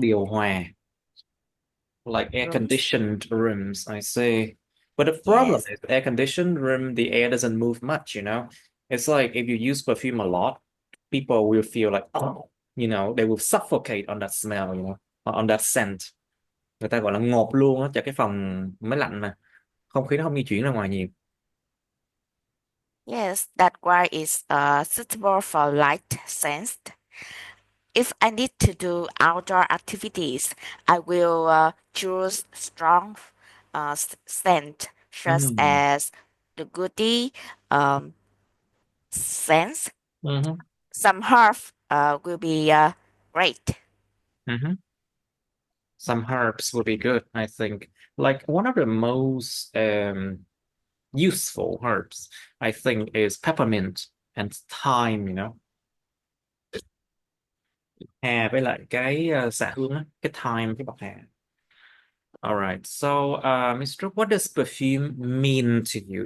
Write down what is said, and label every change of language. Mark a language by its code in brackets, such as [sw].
[vi] điều hòa. [en] Like air rooms. conditioned rooms, I see. But the problem Yes, is air conditioned room, the air doesn't move much, you know? It's like if you use perfume a lot, people will feel like, oh, they will suffocate on that smell, or on that scent. [vi] Người ta gọi là ngộp luôn á, cho cái phòng máy lạnh mà. Không khí nó không di chuyển ra ngoài nhiều. [en] yes, that why is suitable for light scents. If I need to do outdoor activities, I will choose strong scent such Mm. as the goody um, scents. Mhm. Some herb will be great. Mhm. Some herbs would be good, I think. Like one of the most useful herbs, I think, is peppermint and thyme. [vi] Hà với lại cái xạ hương á, cái thyme, cái bọc hà. [en] All right. So, Mr. What does perfume mean to you?